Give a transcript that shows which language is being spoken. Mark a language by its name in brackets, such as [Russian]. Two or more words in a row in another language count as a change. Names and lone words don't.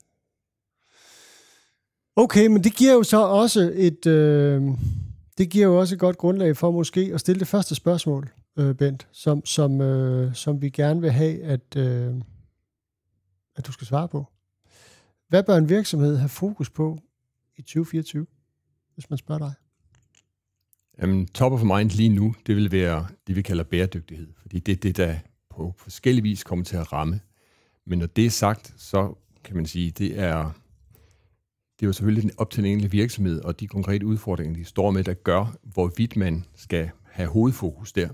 [Danish] Okay, men det giver jo så også et godt grundlag for måske at stille det første spørgsmål, Bent, som vi gerne vil have, at du skal svare på. Hvad bør en virksomhed have fokus på i 2024, hvis man spørger dig? Jamen, [English] top of mind [Danish] lige nu, det vil være det, vi kalder bæredygtighed. Fordi det er det, der på forskellige vis kommer til at ramme. Men når det er sagt, så kan man sige, det er jo selvfølgelig op til den enkelte virksomhed, og de konkrete udfordringer, de står med, der gør, hvorvidt man skal have hovedfokus der.